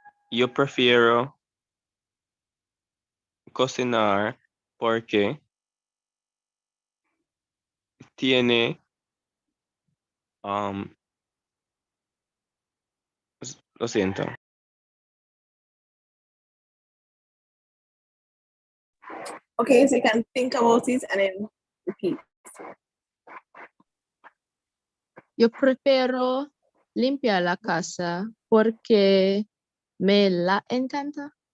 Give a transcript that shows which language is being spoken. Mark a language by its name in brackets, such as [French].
[Spanish] Yo prefiero cocinar porque tiene lo siento. [English] Okay, so you can think about it and then repeat. [Spanish] Yo prefiero limpiar la casa porque me la encanta.